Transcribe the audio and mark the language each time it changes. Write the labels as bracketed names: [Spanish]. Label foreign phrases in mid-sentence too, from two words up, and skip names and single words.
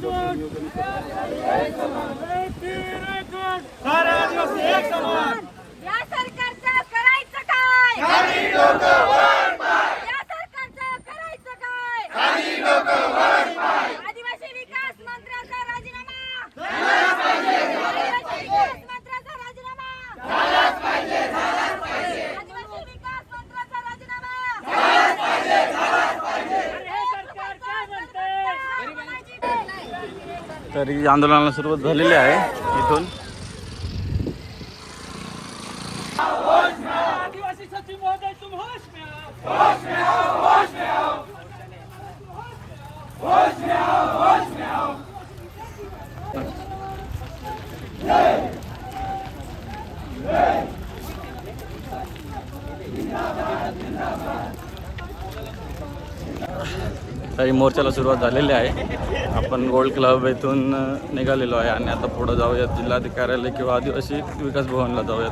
[Marathi] या सरकारचं करायचं काय, या सरकारचं करायचं काय, आदिवासी विकास मंत्र्याचा राजीनामा, आदिवासी विकास मंत्र्याचा राजीनामा, आदिवासी विकास मंत्र्याचा राजीनामा. तरी आंदोलनाला सुरुवात झालेली आहे इथून. आदिवासी सचिव महोदय, [Hindi] तुम होश में आओ, होश में आओ, होश में आओ, होश में आओ, होश में आओ. [Marathi] तरी मोर्चाला सुरुवात झालेली आहे. आपण गोल्ड क्लब येथून निघालेलो आहे आणि आता पुढं जाऊयात जिल्हाधिकाऱ्यालय किंवा आदिवासी विकास भवनला जाऊयात.